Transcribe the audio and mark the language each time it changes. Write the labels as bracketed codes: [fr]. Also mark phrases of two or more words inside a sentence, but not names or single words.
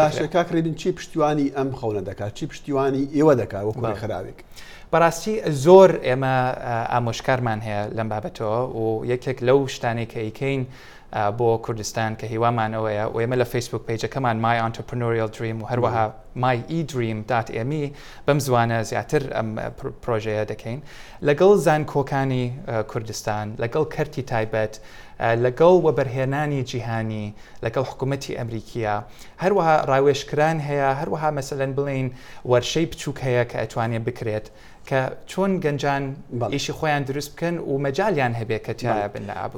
[ckb] باشە کاکرێبین چی پشتیوانی ئەم خەونە دەکات چی پشتیوانی ئێوە دەکات وەکو خراوێک بەڕاستی زۆر ئێمە ئامۆژکارمان هەیە لەم بابەتەوە و یەکێک لەو شتانەی کە ئیکەین بۆ کوردستان کە هیوامانەوەیە و ئێمە لە فیسبوک پیجەکەمان My Entrepreneurial Dream و هەروەها myeDream.me بەم زوانە زیاتر ئەم پرۆژەیە دەکەین لەگەڵ زانکۆکانی کوردستان لەگەڵ کەرتی تایبەت لەگەڵ وەبەرهێنانی جیهانی لەگەڵ حکوومەتی ئەمریکیە هەروەها ڕاوێشکران هەیە هەروەها مەسەلەن بڵین وەرشەی بچووک هەیە کە ئەتوانێت بکرێت کە چۆن گەنجان ئیشی خۆیان دروست بکەن و مەجالیان هەبێت کە تایە بن لە ئابووری